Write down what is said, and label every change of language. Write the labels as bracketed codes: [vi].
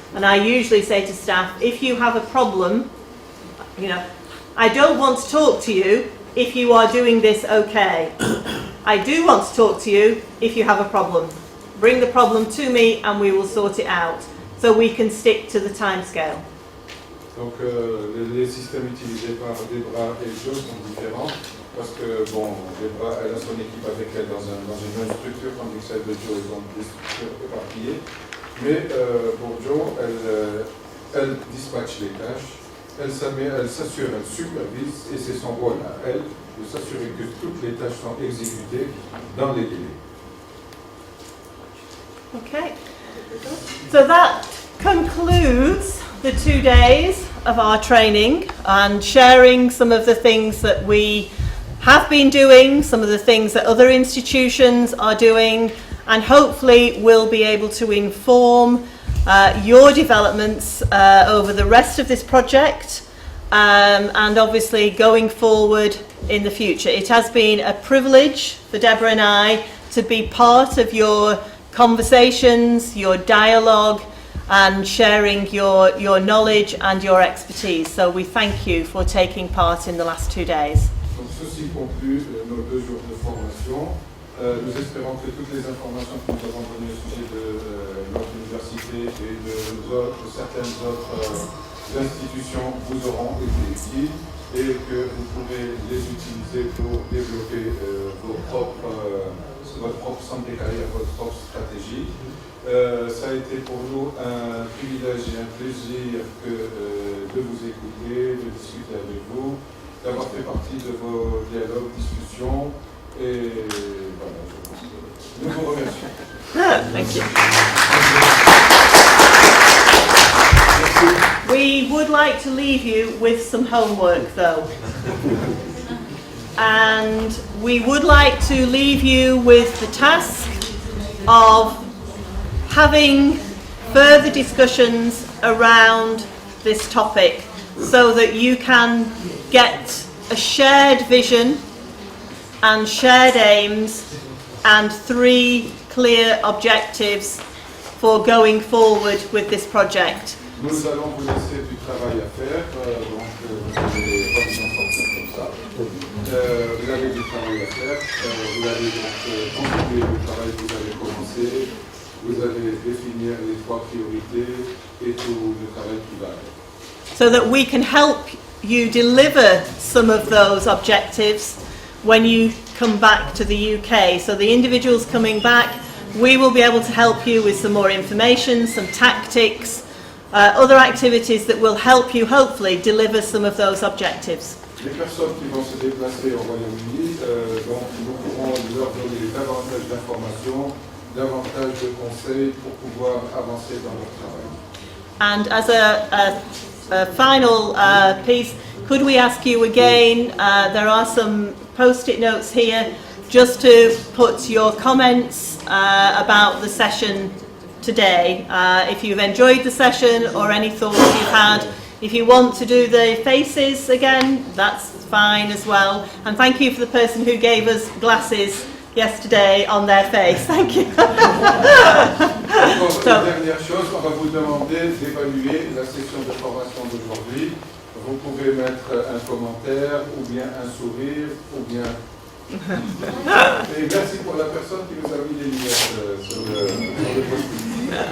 [en] And I usually say to staff, if you have a problem, you know, I don't want to talk to you if you are doing this okay. I do want to talk to you if you have a problem. Bring the problem to me and we will sort it out so we can stick to the time scale. [fr] Donc les systèmes utilisés par Debra et Joe sont différents. Parce que, bon, Debra, elle a son équipe avec elle dans une même structure, tandis que celle de Joe est dans des structures éparpillées. Mais pour Joe, elle dispatche les tâches, elle s'assure, elle supervise, et c'est son rôle à elle de s'assurer que toutes les tâches sont exécutées dans les délais. [en] Okay, so that concludes the 2 days of our training and sharing some of the things that we have been doing, some of the things that other institutions are doing, and hopefully we'll be able to inform your developments over the rest of this project and obviously going forward in the future. It has been a privilege for Deborah and I to be part of your conversations, your dialogue, and sharing your knowledge and your expertise. So we thank you for taking part in the last 2 days. [fr] Donc ceci conclut nos 2 jours de formation. Nous espérons que toutes les informations que nous avons données au sujet de notre université et de certaines autres institutions vous auront été utiles et que vous pourrez les utiliser pour développer votre propre centre de carrière, votre propre stratégie. Ça a été pour nous un privilège et un plaisir de vous écouter, de discuter avec vous, d'avoir fait partie de vos dialogues, discussions, et voilà, nous vous remercions. [en] Thank you. We would like to leave you with some homework though. And we would like to leave you with the task of having further discussions around this topic so that you can get a shared vision and shared aims and 3 clear objectives for going forward with this project. [fr] Nous allons vous laisser du travail à faire, donc vous allez pas vous en sortir comme ça. Vous avez du travail à faire, vous allez donc continuer le travail que vous avez commencé, vous allez définir les 3 priorités et tout le travail qui va avec. [en] So that we can help you deliver some of those objectives when you come back to the UK. So the individuals coming back, we will be able to help you with some more information, some tactics, other activities that will help you hopefully deliver some of those objectives. Les personnes qui vont se déplacer au Royaume-Uni, donc nous pourrons leur donner davantage d'informations, davantage de conseils pour pouvoir avancer dans leur travail. And as a final piece, could we ask you again, there are some post-it notes here, just to put your comments about the session today. If you've enjoyed the session or any thoughts you've had. If you want to do the faces again, that's fine as well. And thank you for the person who gave us glasses yesterday on their face. Thank you. [fr] So, dernière chose, on va vous demander d'évaluer la session de formation d'aujourd'hui. Vous pouvez mettre un commentaire, ou bien un sourire, ou bien... Et merci pour la personne qui nous a mis les lunettes sur le post-it.